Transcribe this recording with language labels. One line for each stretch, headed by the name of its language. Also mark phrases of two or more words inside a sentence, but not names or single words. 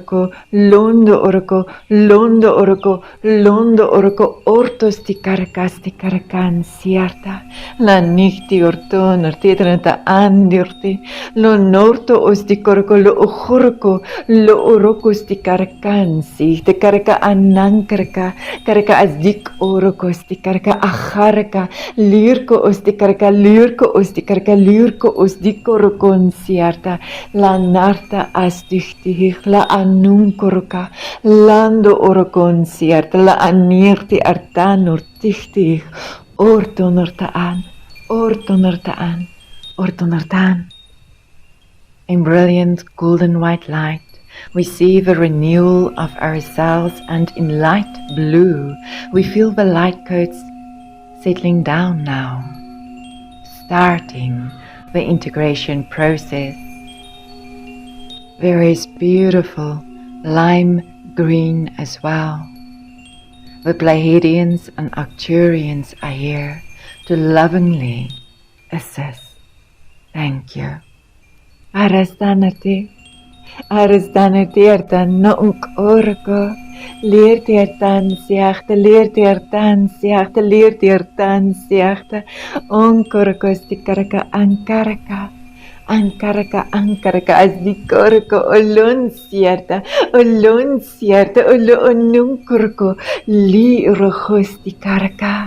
English: oroko, ortos di karakan siarta, la nichti orton, ortitranata andirti, lo norto os di korko, lo ojorko, lo orokos di karakansi, te karaka anankarka, karaka azdik orokos di karaka ajarka, lirko os di karaka, lirko os di korokon siarta, la narta asdichti, la anunkoroka, lando orokon siarta, la anirti artan ortichti, ortonortaan. In brilliant golden white light, we see the renewal of ourselves, and in light blue, we feel the light coats settling down now, starting the integration process. There is beautiful lime green as well. The Pleiadians and Arcturians are here to lovingly assist. Thank you. Arastanati artan nunk orko, leerti artan siachta, onkorko stikaraka ankaraka, azdikorko, olon sierta, onunkorko, li rohostikaraka.